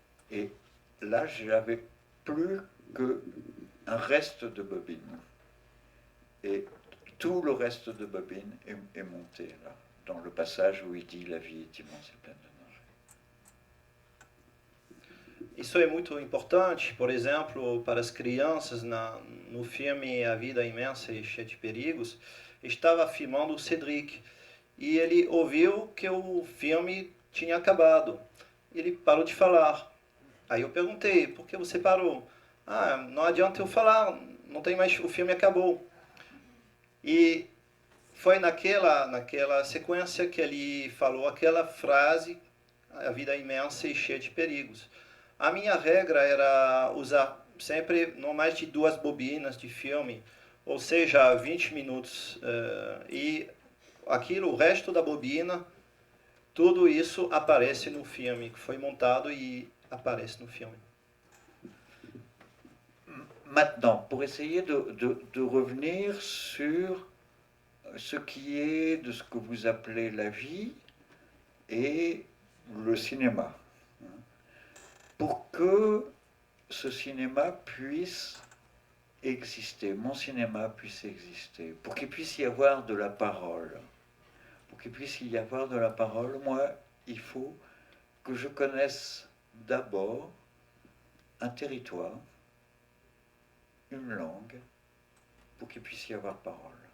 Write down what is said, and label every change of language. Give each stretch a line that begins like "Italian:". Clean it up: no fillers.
French: Et là, j'avais plus qu'un reste de bobines. Et tout le reste de bobines est monté là, dans le passage où il dit la vie est immense et pleine de danger.
Portuguese: Isso é muito importante, por exemplo, para as crianças no filme A Vida Imensa e Cheia de Perigos. Estava filmando o Cédric e ele ouviu que o filme tinha acabado. Ele parou de falar. Aí eu perguntei, por que você parou? Não adianta eu falar, não tem mais, o filme acabou. E foi naquela sequência que ele falou aquela frase, a vida imensa e cheia de perigos. A minha regra era usar sempre não mais de 2 bobinas de filme, ou seja, 20 minutos. E aquilo, o resto da bobina, tudo isso aparece no filme, que foi montado e aparece no filme.
French: Maintenant, pour essayer de revenir sur ce qui est de ce que vous appelez la vie et le cinéma. Pour que ce cinéma puisse exister, mon cinéma puisse exister, pour qu'il puisse y avoir de la parole, pour qu'il puisse y avoir de la parole, moi, il faut que je connaisse d'abord un territoire, une langue, pour qu'il puisse y avoir parole.